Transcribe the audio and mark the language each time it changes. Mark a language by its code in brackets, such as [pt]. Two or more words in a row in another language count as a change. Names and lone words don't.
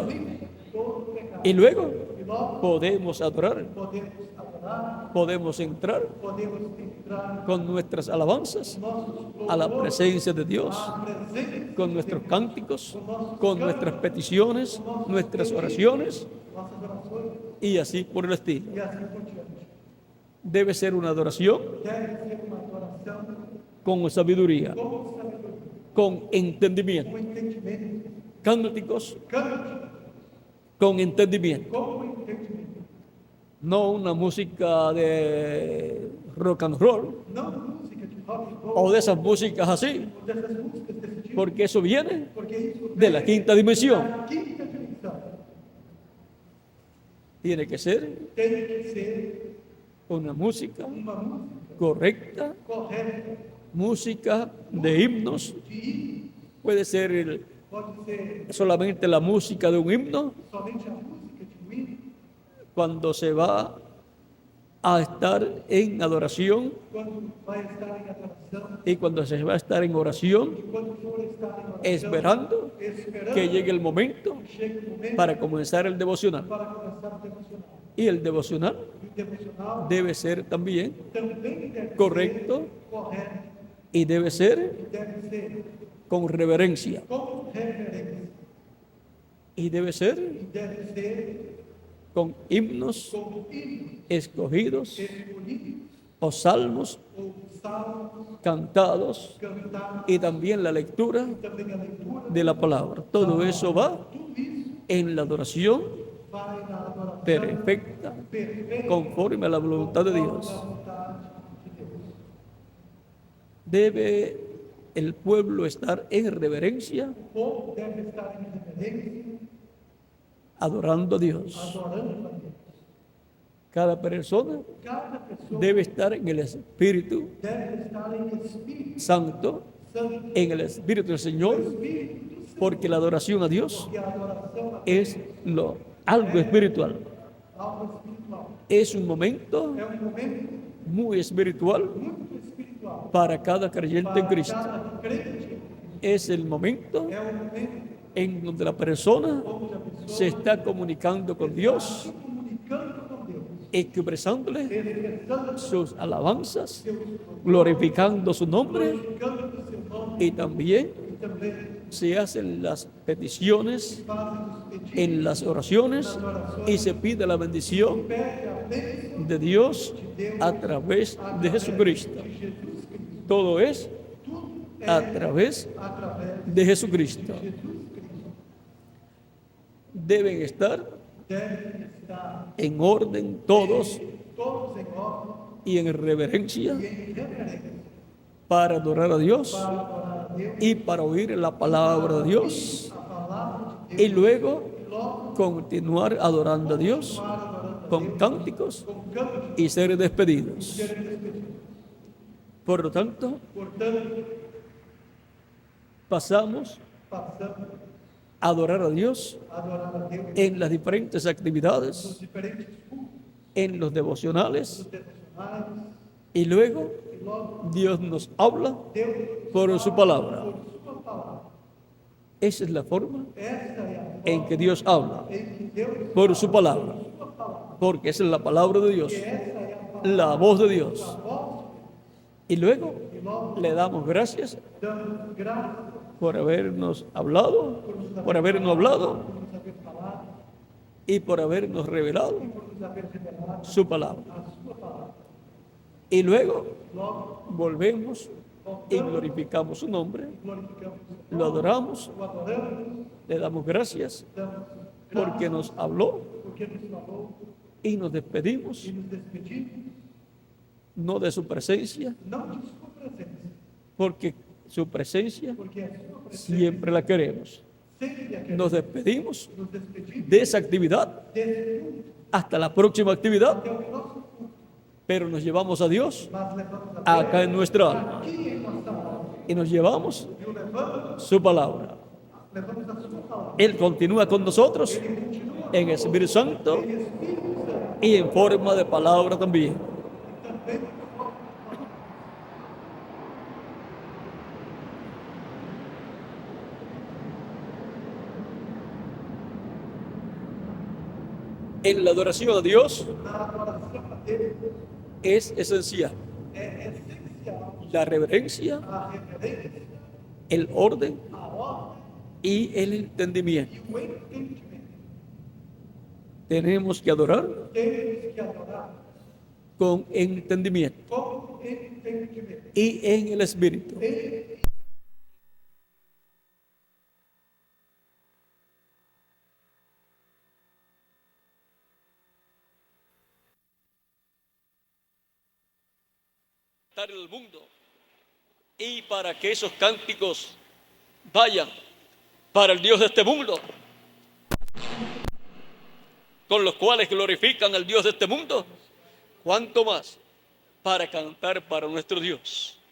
[es] todo pecado. Y luego [pt] E logo [es] podemos adorar, [pt] podemos adorar, [es] podemos entrar [pt] podemos entrar [es] con nuestras alabanzas [pt] nossos [es] a la [pt] louvores, [es] presencia de Dios, [pt] à presença [es] con nuestros cánticos, con nuestras peticiones, nuestras oraciones [pt] nossas orações [es] y así por el estilo. [pt] e assim por diante. [es] Debe ser una adoración [pt] Deve ser uma adoração [es] con sabiduría, [pt] com sabedoria, [es] con entendimiento, [pt] com entendimento, [es] cánticos [pt] cante [es] con entendimiento, [pt] com entendimento. [es] no una música de [en] rock and roll [pt] Não música de [en] rock and roll, [es] o de esas músicas así, [pt] ou dessas músicas desse tipo, [es] porque eso viene [pt] porque isso [es] de la quinta dimensión. [pt] da quinta dimensão. [es] Tiene que ser [pt] Tem que ser [es] una música [pt] uma música [es] correcta, [pt] correta, [es] música de himnos, [pt] de hino, [es] puede ser [pt] pode ser [es] solamente la música de un himno [pt] somente a música de um hino, [es] cuando se va a estar en adoración [pt] quando vai estar em adoração, [es] y cuando se va a estar en oración, [pt] e quando for estar em oração, [es] esperando [pt] esperando [es] que llegue el momento [pt] que chegue o momento [es] para comenzar el devocional. [pt] para começar o devocional. [es] Y el devocional [pt] E o devocional [es] debe ser también [pt] também deve [es] correcto [pt] ser correto [es] y debe ser [pt] e deve ser [es] con reverencia [pt] com reverência [es] y debe ser [pt] e deve ser [es] con himnos [pt] com hino [es] escogidos [pt] escolhido [es] o salmos [pt] ou salmos [es] cantados [pt] cantados, [es] y también la lectura [pt] também a leitura. [es] de la palabra. Todo eso va [pt] Tudo isso [es] en la adoración [pt] vai na adoração [es] perfecta [pt] perfeita [es] conforme a la voluntad de Dios. [pt] à vontade de Deus. [es] Debe el pueblo estar en reverencia, [pt] O povo deve estar em reverência, [es] adorando a Dios. [pt] adorando a Deus. [es] Cada persona [pt] Cada pessoa [es] debe estar en el Espíritu [pt] deve estar em Espírito [es] Santo, [pt] Santo, [es] en el Espíritu del Señor, [pt] Espírito Santo, [es] porque la adoración a Dios [pt] porque a adoração a [es] es algo espiritual. [pt] algo espiritual. [es] Es un momento [pt] É momento [es] muy espiritual [pt] muito espiritual. [es] para cada creyente en [pt] Para [es] Cristo. [pt] cada crente, [es] Es el momento [pt] é momento [es] en donde la persona [pt] onde a pessoa [es] se está comunicando con Dios, [pt] se comunicando com Deus, [es] expresándole [pt] expressando [es] sus alabanzas, [pt] seus louvores, [es] glorificando su nombre [pt] glorificando o seu nome [es] y también [pt] e também [es] se hacen las peticiones [pt] fazem os pedidos, [es] en las oraciones y se pide la bendición [pt] pede a bênção [es] de Dios a través de Jesucristo. [pt] de Jesus Cristo. [es] Todo es [pt] Tudo [es] a [pt] é [es] través [pt] através [es] de Jesucristo. [pt] de Jesus Cristo. [es] Deben estar [pt] Deve estar [es] en orden todos [pt] todos em ordem [es] y en reverencia [pt] e em reverência [es] para adorar a Dios [pt] para adorar a Deus, [es] y para oír la palabra de Dios [pt] a palavra de [es] y [pt] Deus, [es] luego [pt] e logo [es] continuar adorando a Dios [pt] para adorando a [es] con [pt] Deus, [es] cánticos [pt] com cantos [es] y ser despedidos. [pt] serem despedidos. [es] Por lo tanto, [pt] Portanto, [es] pasamos [pt] passamos [es] a adorar a Dios [pt] a adorar a Deus [es] en las diferentes [pt] nos [es] actividades, [pt] diferentes cultos, [es] en los devocionales, [pt] nos devocionais, [es] y luego [pt] e logo [es] Dios nos habla [pt] Deus [es] por su palabra. [pt] por sua palavra. [es] Esa es la forma [pt] Essa é a forma [es] en que Dios habla, [pt] em que Deus [es] por su palabra, [pt] sua palavra. [es] porque esa es la palabra de Dios, [pt] Essa é a palavra [es] la voz de Dios. [pt] da voz [es] Y luego [pt] e logo [es] le damos gracias [pt] damos graças [es] por habernos hablado, por habernos hablado [pt] por nos haver falado [es] y por habernos revelado [pt] e por nos haver revelado [es] su palabra. [pt] a sua palavra. [es] Y luego [pt] Logo, [es] volvemos y glorificamos su nombre, [pt] glorificamos o [es] lo adoramos, [pt] o adoramos, [es] le damos gracias [pt] damos porque graças [es] nos habló [pt] porque nos falou [es] y nos despedimos, [pt] e nos despedimos, [es] no de su presencia, [pt] não de sua presença, [es] porque su presencia [pt] porque a sua presença [es] siempre la queremos. [pt] sempre a queremos. [es] Nos despedimos [pt] Nos despedimos [es] de esa actividad [pt] desse mundo [es] hasta la próxima actividad, [pt] até o próximo culto, [es] pero nos llevamos a Dios [pt] mas levamos a [es] acá en nuestra alma [pt] aqui em nossa alma [es] y nos llevamos [pt] e o levamos, [es] su palabra. [pt] levamos a sua palavra. [es] Él continúa con nosotros [pt] Ele continua [es] en Espíritu Santo [pt] em Espírito Santo [es] y en forma de palabra también. [pt] e também [es] En la adoración a Dios [pt] na adoração a Deus [es] es esencial [pt] é essencial [es] la reverencia, [pt] a reverência, [es] el orden [pt] a ordem [es] y el entendimiento. [pt] e o entendimento. [es] Tenemos que adorar [pt] Temos que adorar [es] con entendimiento [pt] com entendimento. [es] y en el Espíritu. En el mundo y para que esos cánticos vayan para el Dios de este mundo, con los cuales glorifican al Dios de este mundo, cuánto más para cantar para nuestro Dios.